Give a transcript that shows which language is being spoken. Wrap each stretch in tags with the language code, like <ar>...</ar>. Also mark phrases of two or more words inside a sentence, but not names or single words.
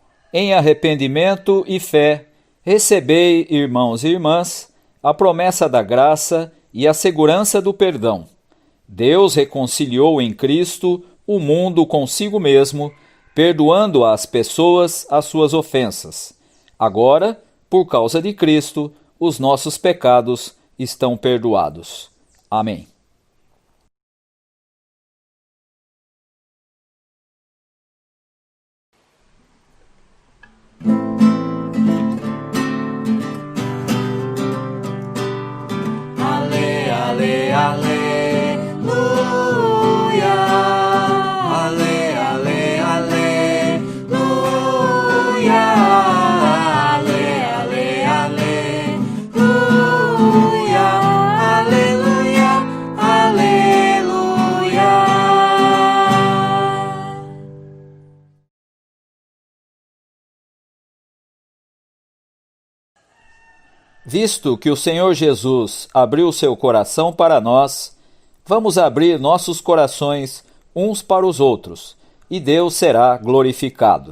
<pt>Em arrependimento e fé, recebei, irmãos e irmãs, a promessa da graça e a segurança do perdão. Deus reconciliou em Cristo o mundo consigo mesmo, perdoando às pessoas as suas ofensas. Agora, por causa de Cristo, os nossos pecados estão perdoados. Amém. Ale, ale, aleluia. Ale, ale, aleluia. Ale, ale, aleluia. Aleluia, aleluia. Visto que o Senhor Jesus abriu seu coração para nós, vamos abrir nossos corações uns para os outros, e Deus será glorificado.</pt>